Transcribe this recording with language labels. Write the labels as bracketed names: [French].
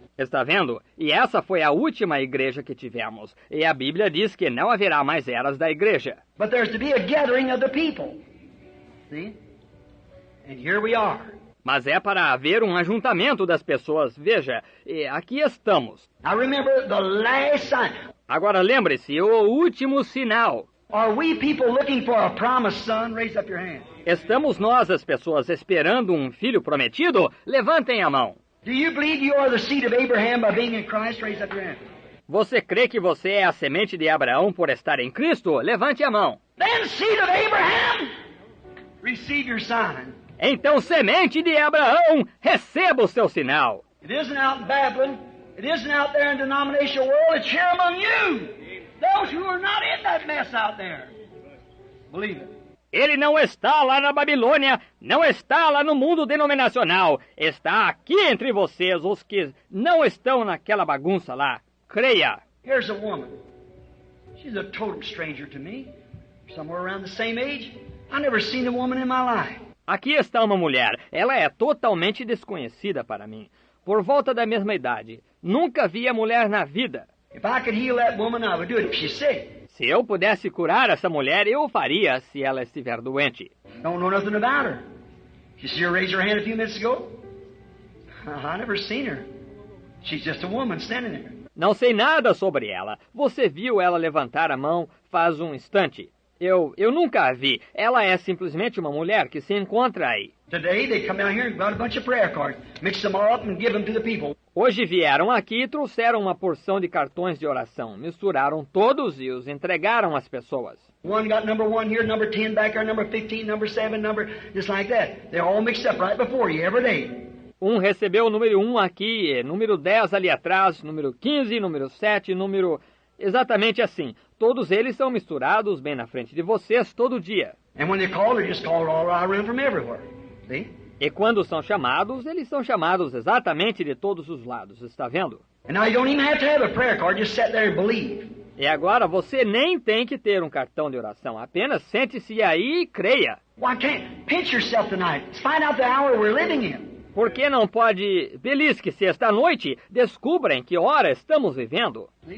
[Portuguese] Está vendo? E essa foi a última igreja que tivemos. E a Bíblia diz que não haverá mais eras da igreja. [English] But there's to be a gathering of the people. See? And here we are. [Portuguese] Mas é para haver um ajuntamento das pessoas. Veja, e aqui estamos. [English] Now remember the last sign. [Portuguese] Agora lembre-se, o último sinal. [English] Are we people looking for a promised son? Raise up your hand. [Portuguese] Estamos nós, as pessoas, esperando um filho prometido? Levantem a mão. [English] Do you believe you are the seed of Abraham by being in Christ? Raise up your hand. [Portuguese] Você crê que você é a semente de Abraão por estar em Cristo? Levante a mão. [English] Then seed of Abraham, receive your sign. [Portuguese] Então, semente de Abraão, receba o seu sinal. [English] It isn't out in Babylon. It isn't out there in the denominational world. It's here among you. Those who are not in that mess out there. Believe it. [Portuguese] Ele não está lá na Babilônia, não está lá no mundo denominacional. Está aqui entre vocês, os que não estão naquela bagunça lá. Creia. [English] Here's a woman. She's a total stranger to me. Somewhere around the same age. I've never seen a woman in my life. [Portuguese] Aqui está uma mulher. Ela é totalmente desconhecida para mim. Por volta da mesma idade. Nunca vi a mulher na vida. [English] If I could heal that woman, I would do it if she's sick. [Portuguese] Se eu pudesse curar essa mulher, eu o faria se ela estiver doente. [English] Don't know nothing about her. Did you see her raise her hand a few minutes ago? I never seen her. She's just a woman standing there. [Portuguese] Não sei nada sobre ela. Você viu ela levantar a mão faz um instante. Eu nunca a vi. Ela é simplesmente uma mulher que se encontra aí. [English] Today they come down here and got a bunch of prayer cards, mix them all up and give them to the people. [Portuguese] Hoje vieram aqui e trouxeram uma porção de cartões de oração. Misturaram todos e os entregaram às pessoas. [English] One got number 1 here, number 10 back there, number 15, number 7, number just like that. They're all mixed up right before you every day. [Portuguese] Um recebeu o número 1 aqui, número 10 ali atrás, número 15, número 7, número... Exatamente assim. Todos eles são misturados bem na frente de vocês todo dia. [English] And when they call, they just call all around from everywhere. See? [Portuguese] E quando são chamados, eles são chamados exatamente de todos os lados, está vendo? [English] And now you don't even have to have a prayer card, just sit there and believe. [Portuguese] E agora você nem tem que ter um cartão de oração, apenas sente-se aí e creia. [English] Why can't pinch yourself tonight? Let's find out the hour we're living in. [Portuguese] Por que não pode belisque-se esta noite? Descubra em que hora estamos vivendo.